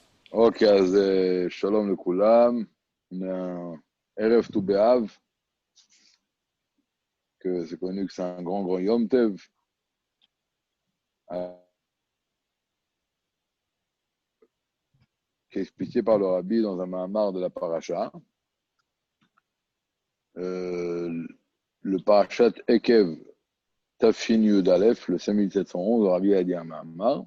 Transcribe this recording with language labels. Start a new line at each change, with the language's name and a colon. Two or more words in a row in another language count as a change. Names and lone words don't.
Hebrew: אוקיי, אז שלום לכולם. ערב ט"ו באב,
French: que c'est connu que c'est un grand
Hebrew: יום טוב,
French: qui est expliqué par le Rabbi dans un Mahamar de la Paracha. Le Parashat Ekev
Hebrew: תשין יוד אלף,
French: le 5711, le Rabbi a dit un Mahamar.